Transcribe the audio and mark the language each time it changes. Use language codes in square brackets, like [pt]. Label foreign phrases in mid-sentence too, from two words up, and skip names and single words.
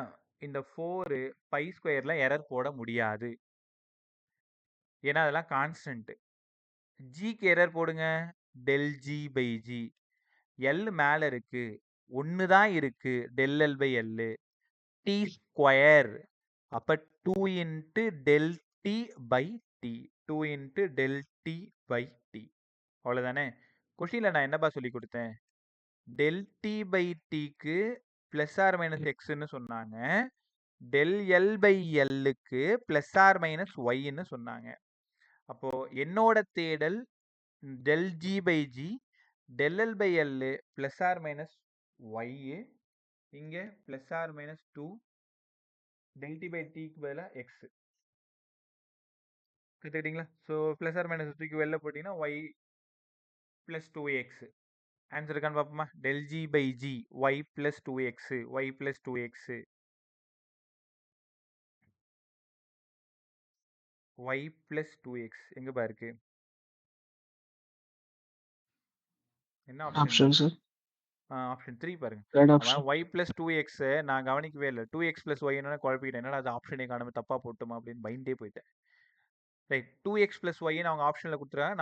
[ta] இந்த 4π²ல எரர் போட முடியாது. ஏன்னா அதெல்லாம் கான்ஸ்டன்ட். ஜிக்கு எரர் போடுங்க. [en] del g by g. L [ta] மேல இருக்கு. [en] 1 [ta] தான் இருக்கு. [en] del L by L. t ஸ்கொயர். அப்ப 2 into del t by t. 2 into del t by t. அவ்வளவுதானே? [ta] கொஸ்டின்ல நான் என்னப்பா சொல்லி கொடுத்தேன்? [en] del t by tக்கு plus or minus x சொன்னாங்க. del L by Lக்கு plus or minus y சொன்னாங்க. [ta] அப்போ என்னோட தேடல் [en] del g by g, del L by L plus or minus y, இங்க plus or minus 2, del t by t [ta] க்கு பதிலா [en] x. கத்துக்கிட்டீங்களா? ஸோ plus or minus [ta] தூக்கி வெளில போட்டீங்கன்னா [en] y plus 2x. [ta] ஆன்சர் இருக்கான்னு பார்ப்போமா? [en] del g by g, y plus 2x, y plus 2x, y plus 2x. [ta] எங்கப்பா இருக்கு? என்ன ஆப்ஷன்? ஆப்ஷன் 3 பாருங்க. அவன் [en] y plus 2x [ta] நான் கவனிக்கவே இல்லை. [en] 2x plus y [ta] என்ன குழப்பிக்கிட்டேன். என்னடா அது ஆப்ஷனே காணாம தப்பா போட்டுமா அப்படின்னு பயந்தே போயிட்டேன். ரைட், [en] 2x plus y [ta] அவங்க ஆப்ஷன்ல கொடுத்துருக்காங்க.